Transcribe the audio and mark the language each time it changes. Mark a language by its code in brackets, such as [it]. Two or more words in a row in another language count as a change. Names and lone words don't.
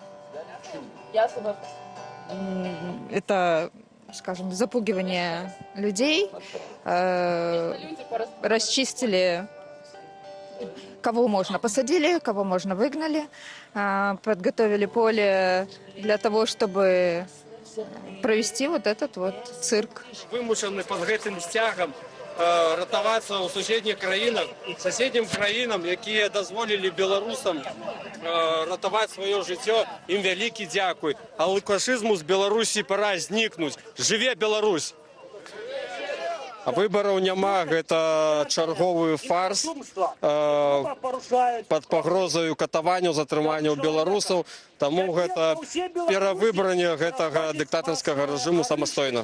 [ru] Это, скажем, запугивание людей. Расчистили, кого можно посадили, кого можно выгнали. Подготовили поле для того, чтобы провести вот этот вот цирк. [be] Вымушаны под гэтым сцягам ратавацца ў суседніх краінах, соседнім краінам, якія дазволілі беларусам ратаваць сваё жыццё, ім вялікі дзякуй. А лукашызму з Беларусі пора знікнуць. Жыве Беларусь! А выбораў няма, гэта чарговы фарс пад пагрозаю катаванняў, затрыманняў беларусаў, таму гэта перавыбранне гэтага дыктатарскага рэжыму самастойна.